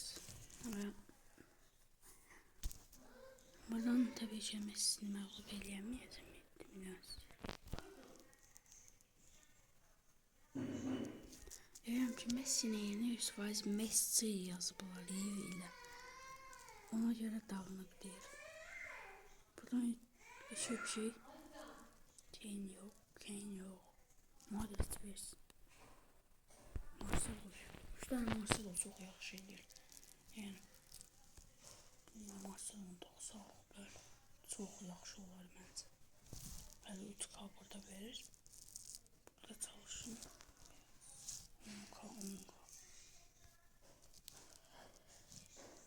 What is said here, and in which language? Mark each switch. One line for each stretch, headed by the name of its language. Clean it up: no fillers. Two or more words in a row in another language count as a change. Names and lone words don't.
Azerbaijani: Və buradan tabii ki Messi'ni məğlub eləyəməyəcəm. Deyirəm ki Messi'nin yerinə 100% Messi yazıblar ilə. Ona görə dağınıq deyir. Buradan bir şey.
Turkish: Kane yok. Madrid versin.
Azerbaijani: Marcelo. 3 tane Marcelo çok yaxşı eləyir. Yəni Marcelo'nun 90'lar çok yaxşı olar məncə. Hələ 3K burada verir. Burada çalışın. 10K.